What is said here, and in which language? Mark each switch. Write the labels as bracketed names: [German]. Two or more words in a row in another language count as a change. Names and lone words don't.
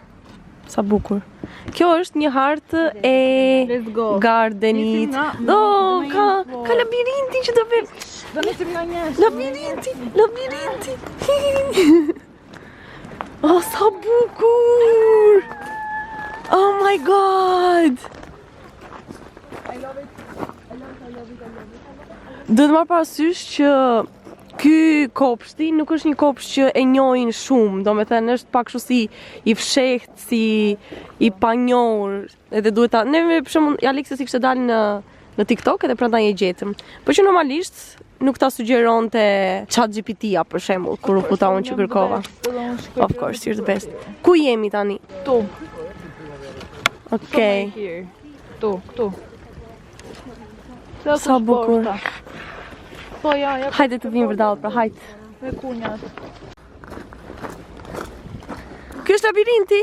[Albanian] Sa bukur. Kjo është një hartë e gardenit. Ka labirintin që do vem. Do nisim nga njështë. Labirinti. Oh, sa bukur. [English] Oh my god. [Albanian] Do të marrë parasysh që ky kopshti nuk është një kopsht që e njohin shumë, do me thënë është pak kështu si i fshehtë, si i panjohur, edhe duhet ta, ne për shembull Aleksia si kishte dalë në TikTok edhe prandaj e gjetëm. Po që normalisht nuk ta sugjeronte ChatGPT-a për shembull kur u futa unë që kërkova. [English] Of course, you're the best. [Albanian] Ku jemi tani? Tu. Okej. Tu. Sa bukur. Po ja. Hajde të vim vërdallë, pra hajde. Me kunjat. Ky është labirinti?